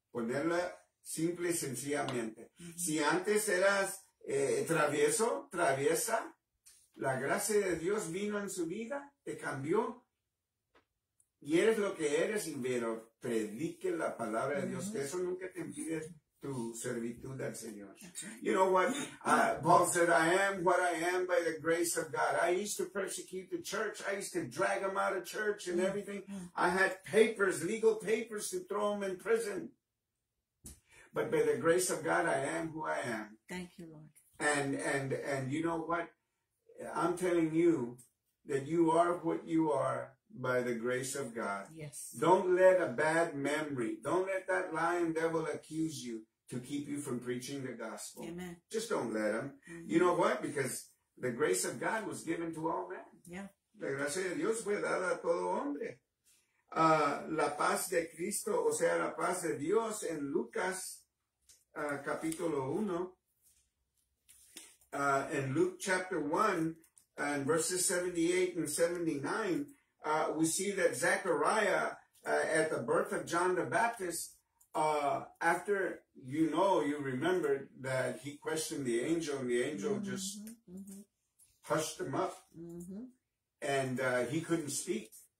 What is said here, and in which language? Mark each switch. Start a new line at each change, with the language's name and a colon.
Spanish: Ponerla simple y sencillamente. Si antes eras traviesa, la gracia de Dios vino en su vida, te cambió y eres lo que eres, pero predique la palabra de Dios, que eso nunca te impide tu servitud al Señor.
English: You know what? Paul said, I am what I am by the grace of God. I used to persecute the church. I used to drag them out of church and everything. I had papers, legal papers to throw them in prison. But by the grace of God, I am who I am. Thank you, Lord. And you know what? I'm telling you that you are what you are by the grace of God. Yes. Don't let a bad memory, don't let that lying devil accuse you to keep you from preaching the gospel. Amen. Just don't let him. You know what? Because the grace of God was given to all men. Yeah.
Spanish: La gracia de Dios fue dada a todo hombre. La paz de Cristo, o sea, la paz de Dios en Lucas capítulo 1,
English: in Luke chapter 1 and verses 78 and 79, we see that Zechariah, at the birth of John the Baptist, after, you remember that he questioned the angel, and the angel just hushed him up, and he couldn't speak.